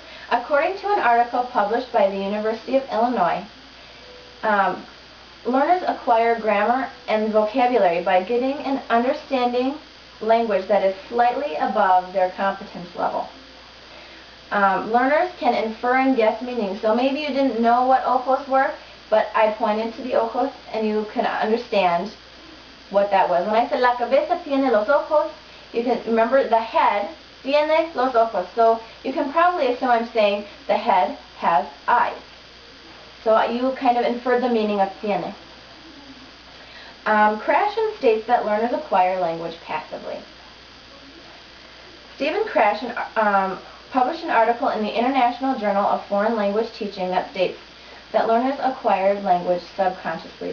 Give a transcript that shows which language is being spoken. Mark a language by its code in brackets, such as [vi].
[en] According to an article published by the University of Illinois, learners acquire grammar and vocabulary by getting and understanding language that is slightly above their competence level. Learners can infer and guess meanings. So maybe you didn't know what ojos were, but I pointed to the ojos and you can understand what that was. When I said [es] la cabeza tiene los ojos, [en] you can remember the head [es] tiene los ojos. [en] So you can probably assume I'm saying the head has eyes. So you kind of inferred the meaning of tiene. Krashen states that learners acquire language passively. Stephen Krashen published an article in the International Journal of Foreign Language Teaching that states that learners acquire language subconsciously.